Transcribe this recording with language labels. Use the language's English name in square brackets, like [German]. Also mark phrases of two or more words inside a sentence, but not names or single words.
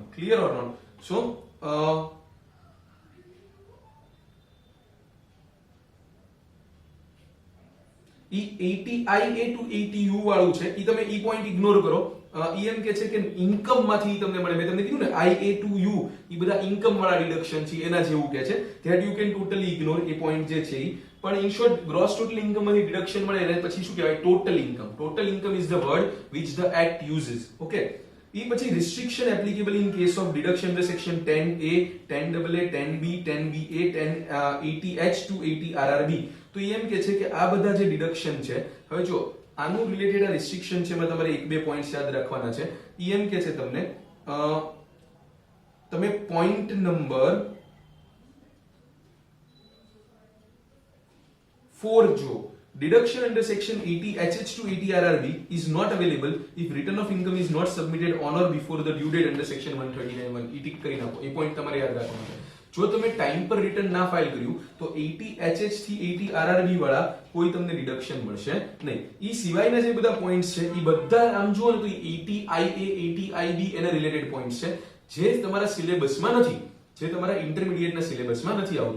[English] clear or not? [Gujarati] સો ઈ ATIA ટુ ATU વાળું છે, ઈ તમે ઈ પોઈન્ટ ઇગ્નોર કરો. ઈ એમ કે છે કે ઇન્કમ માંથી તમને મળે. મેં તમને કીધું ને IA ટુ U, ઈ બધા ઇન્કમ વાળા ડિડક્શન છે, એના જેવું કે છે. [English] That you can totally ignore. [Gujarati] એ પોઈન્ટ જે છે ઈ પણ [English] in short gross total income [Gujarati] માંથી ડિડક્શન મળે એટલે પછી શું કહેવાય? [English] total income. Total income is the word which the act uses. ઓકે. [Gujarati] ઈ પછી [English] restriction applicable in case of deduction under section 10A, 10AA, 10B, 10BA, 10 ATH to ATRRB. [Gujarati] તો એમ કે છે કે આ બધા જે ડિડક્શન છે, હવે જો આનું રિલેટેડ આ રિસ્ટ્રિક્શન છે, એમાં તમારે એક બે પોઈન્ટ્સ યાદ રાખવાના છે. ઈ એમ કે છે તમને, તમે [English] point number 4 [Gujarati] જો, [English] deduction under section 80HH to 80RRB is not available if return of income is not submitted on or before the due date under section 139(1). [Gujarati] ઈ ટિક કરી નાખો. એ પોઈન્ટ તમારે યાદ રાખવાનો છે. જો તમે ટાઈમ પર રિટર્ન ના ફાઇલ કર્યું તો 80HH થી 80RRB વાળા કોઈ તમને ડિડક્શન મળશે નહીં. ઈ સિવાયના જે બધા પોઈન્ટ્સ છે ઈ બધા આમ જુઓ ને તો 80IA, 80IB એના રિલેટેડ પોઈન્ટ્સ છે જે તમારા સિલેબસમાં નથી, જે તમારા ઇન્ટરમીડિયેટના સિલેબસમાં નથી આવતું.